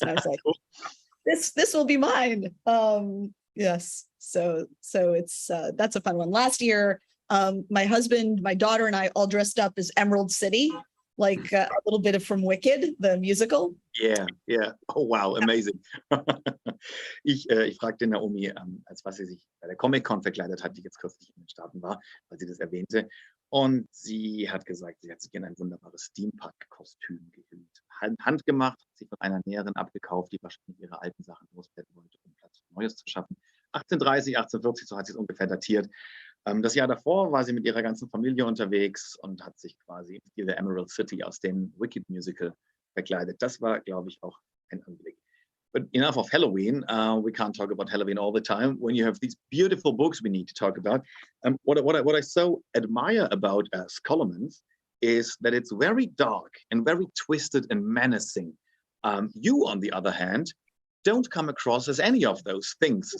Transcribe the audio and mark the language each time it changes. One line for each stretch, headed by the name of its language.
English: And I was like, this will be mine. Yes. So it's that's a fun one. Last year, my husband, my daughter, and I all dressed up as Emerald City, like a little bit of from Wicked, the musical. Yeah. Oh, wow, amazing.
German: Ich fragte Naomi, als was sie sich bei der Comic-Con verkleidet hat, die jetzt kürzlich in den Staaten war, weil sie das erwähnte. Und sie hat gesagt, sie hat sich in ein wunderbares Steampunk-Kostüm gehüllt. Handgemacht, hat sie von einer Näherin abgekauft, die wahrscheinlich ihre alten Sachen loswerden wollte, um Platz für Neues zu schaffen. 1830, 1840, so hat sie es ungefähr datiert. Das Jahr davor war sie mit ihrer ganzen Familie unterwegs und hat sich quasi in der Emerald City aus dem Wicked Musical verkleidet. Das war, glaube ich, auch ein Anblick.
English: But enough of Halloween. We can't talk about Halloween all the time. When you have these beautiful books we need to talk about. What I so admire about Scholomance is that it's very dark and very twisted and menacing. You, on the other hand, don't come across as any of those things.